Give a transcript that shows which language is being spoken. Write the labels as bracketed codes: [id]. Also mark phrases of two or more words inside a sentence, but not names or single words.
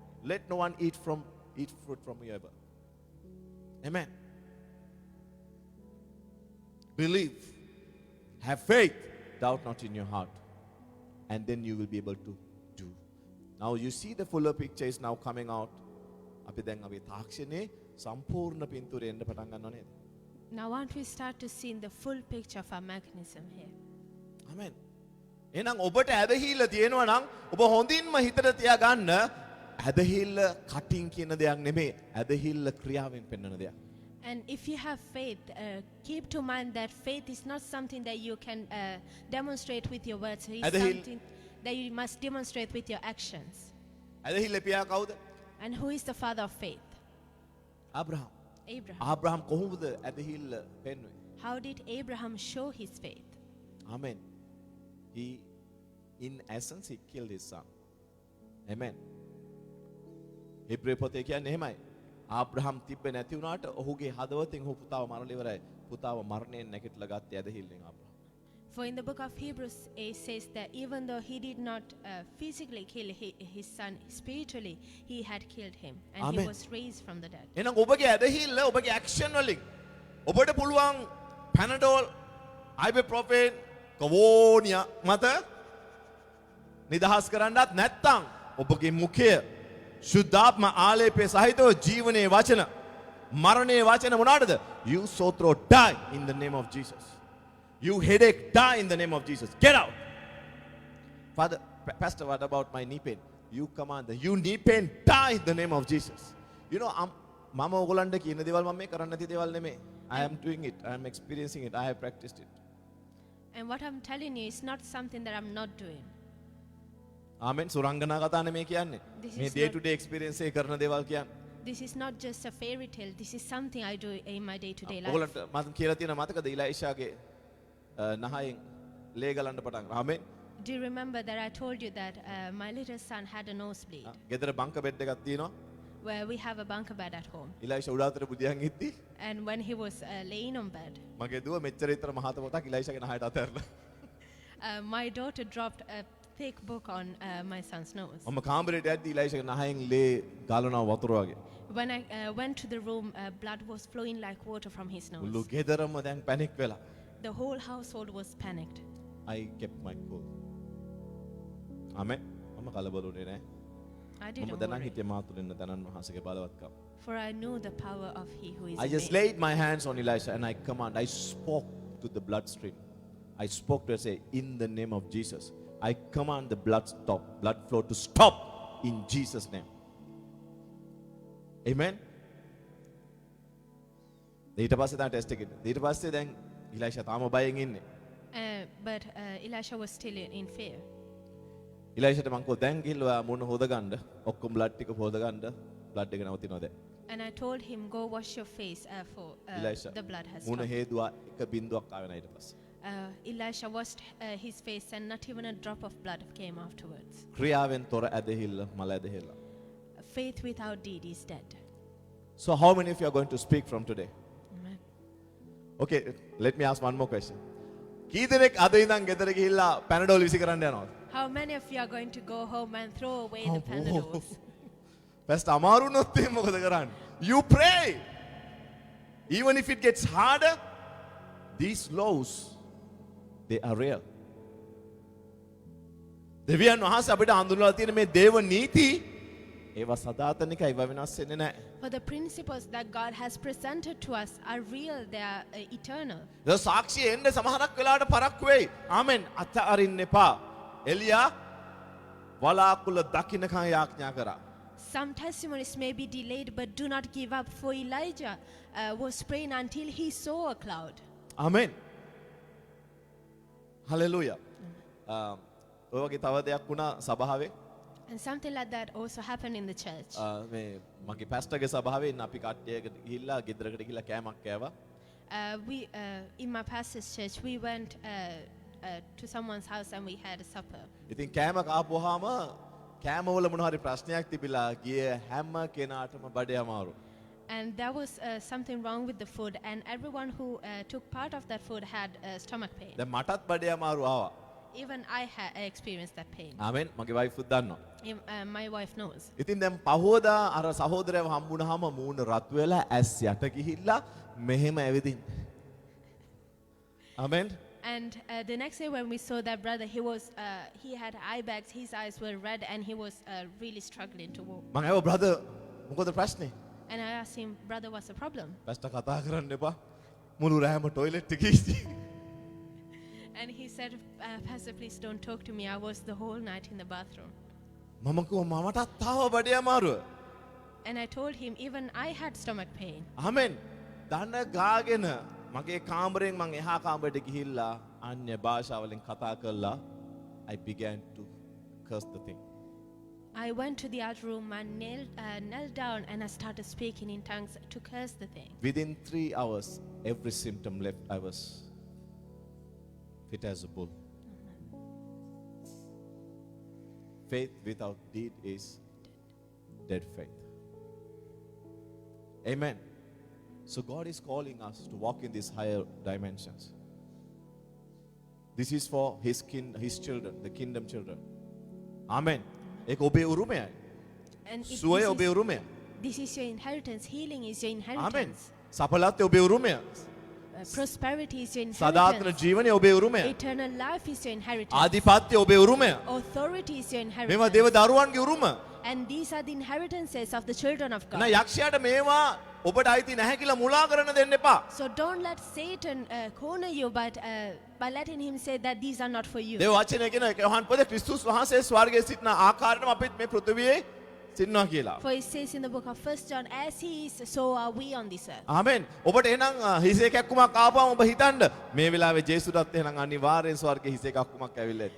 [en] Let no one eat fruit from you ever. Amen. Believe. Have faith. Doubt not in your heart. And then you will be able to do. Now you see the fuller picture is now coming out. [si] අපි දැන් අපි තාක්ෂණයේ සම්පූර්ණ පින්තූරය එන්න පටන් ගන්නව නේද? [en] Now won't we start to see the full picture of our mechanism here? Amen. [si] එහෙනම් ඔබට ඇදහිල්ල තියෙනවා නම් ඔබ හොඳින්ම හිතට තියාගන්න ඇදහිල්ල කටින් කියන දෙයක් නෙමෙයි ඇදහිල්ල ක්‍රියාවෙන් පෙන්වන දෙයක්. [en] And if you have faith, keep to mind that faith is not something that you can demonstrate with your words. It's something that you must demonstrate with your actions. [si] ඇදහිල්ල පියා කවුද? [en] And who is the father of faith? Abraham. Abraham. [si] Abraham කොහොමද ඇදහිල්ල පෙන්වුවේ? [en] How did Abraham show his faith? Amen. He, in essence, he killed his son. [si] Amen. හිබ්‍රේ පොතේ කියන්නේ එහෙමයි. ආබ්‍රහම් තිබ්බේ නැති වුණාට ඔහුගේ හදවතින් ඔහු පුතාව මරලා ඉවරයි. පුතාව මරණයෙන් නැගිටලා ගත්තේ ඇදහිල්ලෙන් ආබ්‍රහම්. [en] For in the book of Hebrews, it says that even though he did not physically kill his son, spiritually he had killed him, and Amen. he was raised from the dead. [si] එහෙනම් ඔබගේ ඇදහිල්ල ඔබගේ ඇක්ෂන් වලින් ඔබට පුළුවන් පැනඩෝල් අයිබුප්‍රොෆෙන් කවෝනියා මත නිදහස් කරන්නත් නැත්නම් ඔබගේ මුඛය ශුද්ධාත්ම ආලේපයේ සහිතව ජීවනයේ වචන මරණයේ වචන මොනවාටද? [en] You sore throat die in the name of Jesus. You headache die in the name of Jesus. Get out. Father, Pastor, what about my knee pain? You command you knee pain die in the name of Jesus. You know, [si] මම ඔයගොල්ලන්ට කියන දේවල් මම මේ කරන්න නැති දේවල් නෙමෙයි. [en] I am doing it. I am experiencing it. I have practiced it. And what I'm telling you is not something that I'm not doing. [si] ආමෙන් සුරංගනා කතා නෙමෙයි කියන්නේ. [en] This [si] මේ [en] is day not- to day experience [si] එකේ කරන දේවල් කියන්නේ. [en] This is not just a fairy tale. This is something I do in my day-to-day life. [si] ඔයගොල්ලන්ට මම කියලා තියෙන මතකද ඉලයිෂාගේ නහයෙන් ලේ ගලන්න පටන් ගත්තා. ආමෙන්. [en] Do you remember that I told you that my little son had a nosebleed? [si] ගෙදර [en] bunk bed [si] එකක් තියෙනවා. [en] Where we have a bunker bed at home. [si] ඉලයිෂා උඩාතර බුදියන් ඉද්දි [en] And when he was laying on bed, [si] මගේ දුව මෙච්චර විතර මහත පොතක් ඉලයිෂාගේ නහයට අතහැරලා. [en] my daughter dropped a thick book on my son's nose. [si] මම කාමරේට යද්දි ඉලයිෂාගේ නහයෙන් ලේ ගලනවා වතුර වගේ. [en] When I went to the room, blood was flowing like water from his [si] මුළු [en] nose. [si] ගෙදරම දැන් පැනික් වෙලා. [en] The whole household was panicked. I kept my cool. [si] ආමෙන්. මම කලබලුනේ නැහැ. [en] I [si] මම [en] didn't [si] දැනන් [en] worry, [si] හිටියේ මා තුලින් දැනන් වහන්සේගේ බලවත්කම. [en] for I knew the power of He who is I in just me. laid my hands on Elisha and I command. I spoke to the bloodstream. I spoke to her, say, in the name of Jesus, I command the blood flow to stop in Jesus' name. [si] Amen. ඊට පස්සේ තමයි ටෙස්ට් එක. ඊට පස්සේ දැන් ඉලයිෂා තාම බයෙන් ඉන්නේ. [en] But Elisha was still in fear. [si] ඉලයිෂට මං කෝ දැන් ගිහිල්ලා මුණ හොදගන්න ඔක්කොම බ්ලඩ් ටික හොදගන්න බ්ලඩ් එක නවතිනවා දැන්. [en] And I told him, go wash your face for [si] ඉලයිෂා [en] the blood has [si] මුණ [en] stopped. [si] හේදුවා එක බින්දුවක් ආවේ නැහැ ඊට පස්සේ. [en] Elisha washed his face and not even a drop of blood came afterwards. [si] ක්‍රියාවෙන් තොර ඇදහිල්ල මල ඇදහිල්ල. [en] Faith without deed is dead. So how many of you are going to speak from today? Amen. Okay, let me ask one more question. [si] කී දෙනෙක් අද ඉඳන් ගෙදර ගිහිල්ලා පැනඩෝල් විසි කරන්න යනවද? [en] How many of you are going to go home and throw away the Panadols? [si] Pastor අමාරු වුණොත් එහෙනම් මොකද කරන්නේ? [en] You pray. Even if it gets harder, these laws they are real. [si] දෙවියන් වහන්සේ අපිට හඳුන්වලා තියෙන මේ දේව නීති ඒවා සදාතනිකයි ඒවා වෙනස් වෙන්නේ නැහැ. [en] For the principles that God has presented to us are real, they are eternal. [si] ඒ සාක්ෂිය එන්න සමහරක් වෙලාවට පරක්කු වෙයි. ආමෙන්. අතහරින්න එපා. එලියා වලාකුළ දකින්නකන් යාඥා කරා. [en] Some testimonies may be delayed, but do not give up. For Elijah was praying until he saw a cloud. [si] ආමෙන්. හලෙලූයා. ඔය වගේ තව දෙයක් වුණා සභාවේ. [en] And something like that also happened in the church. [si] මේ මගේ පැස්ටර්ගේ සභාවෙන් අපි කට්ටියකට ගිහිල්ලා ගෙදරකට ගිහිල්ලා කෑමක් කෑවා. [en] In my pastor's church, we went to someone's house and we had a supper. [si] ඉතින් කෑම කාපුවාම කෑමවල මොන හරි ප්‍රශ්නයක් තිබිලා ගිය හැම කෙනාටම බඩේ අමාරු. [en] And there was something wrong with the food, and everyone who took part of that food had stomach pain. [si] දැන් මටත් බඩේ අමාරු ආවා. [en] Even I experienced that pain. [si] ආමෙන්. මගේ වයිෆුත් දන්නවා. [en] My wife knows. [si] ඉතින් දැන් පහුවදා අර සහෝදරයව හම්බුනහම මූණ රත් වෙලා ඇස් යට ගිහිල්ලා මෙහෙම ඇවිදින්න. ආමෙන්. [en] And the next day when we saw that brother, he had eye bags, his eyes were red, and he was really struggling to walk. [si] මම ඇහුවා බ්‍රදර් මොකද ප්‍රශ්නේ? [en] And I asked him, brother, what's the problem? [si] පැස්ටර් කතා කරන්න එපා. මුළු රෑම টয়ලට් එකේ ඉඳි. [en] And he said, Pastor, please don't talk to me. I was the whole night in the bathroom. [si] මම කිව්වා මමටත් ආව බඩේ අමාරුව. [en] And I told him, even I had stomach pain. [si] ආමෙන්. දන ගාගෙන මගේ කාමරයෙන් මං එහා කාමරයට ගිහිල්ලා අන්‍ය භාෂාවලින් කතා කළා. [en] I began to curse the thing. I went to the other room and knelt down and I started speaking in tongues to curse the thing. Within 3 hours, every symptom left. I was fit as a bull. Faith without deed is dead faith. Amen. So God is calling us to walk in these higher dimensions. This is for His children, the kingdom children. [si] Amen. ඒක ඔබේ උරුමයයි. [en] And [si] සුවය ඔබේ උරුමයයි. [en] this is your inheritance. Healing is your Amen. inheritance. [si] සඵලත්වය ඔබේ උරුමයයි. [en] Prosperity is your [si] සදාතන [en] inheritance. [si] ජීවනය ඔබේ උරුමයයි. [en] Eternal life is your inheritance. [si] ආධිපත්‍ය ඔබේ උරුමයයි. [en] Authority is your [si] මේවා [en] inheritance. [si] දේව දරුවන්ගේ උරුම. [en] And these are the inheritances of the children of [si] එහෙනම් [en] God. [si] යක්ෂයාට මේවා ඔබට අයිති නැහැ කියලා මුලා කරන්න දෙන්න එපා. [en] So don't let Satan corner you by letting him say that these are not for you. [si] දේව වචනය කියන යෝහන් පොතේ ක්‍රිස්තුස් වහන්සේ ස්වර්ගයේ සිටින ආකාරයටම අපිත් මේ පෘථිවියේ සිටිනවා කියලා. [en] For it says in the book of 1 John, as he is, so are we on this earth. [si] ආමෙන්. ඔබට එහෙනම් හිසේ කැක්කුමක් ආපුවම ඔබ හිතන්න මේ වෙලාවේ ජේසුටත් එහෙනම් අනිවාර්යෙන් ස්වර්ගයේ හිසේ කැක්කුමක් ඇවිල්ලා ඇති.